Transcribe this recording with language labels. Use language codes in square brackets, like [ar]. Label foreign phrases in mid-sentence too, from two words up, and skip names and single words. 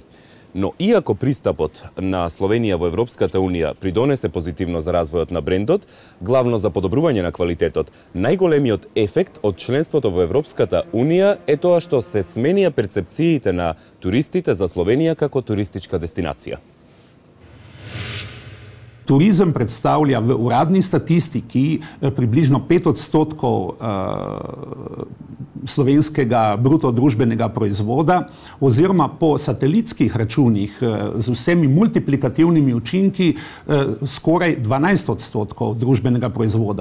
[mk] Но иако пристапот на Словенија во Европската Унија придонесе позитивно за развојот на брендот, главно за подобрување на квалитетот, најголемиот ефект од членството во Европската Унија е тоа што се сменија перцепциите на туристите за Словенија како туристичка дестинација. [sl] Turizem predstavlja v uradni statistiki približno 5% slovenskega bruto družbenega proizvoda, oziroma po satelitskih računih z vsemi multiplikativnimi učinki skoraj 12% družbenega proizvoda.